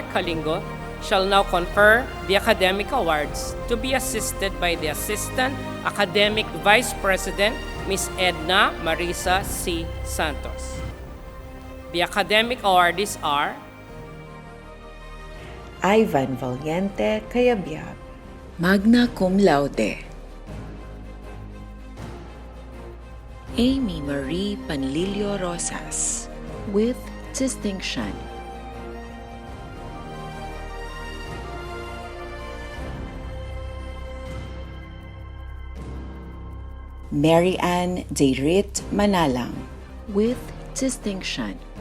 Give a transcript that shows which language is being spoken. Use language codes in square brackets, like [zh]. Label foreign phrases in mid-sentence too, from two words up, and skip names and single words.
[en] Calingo, shall now confer the academic awards to be assisted by the Assistant Academic Vice President, Ms. Edna Marisa C. Santos. The academic awardees are Ivan Valiente Cayabyab, magna cum laude. Amy Marie Panlilio Rosas, with distinction. Mary Ann Deirit Manalang, with distinction.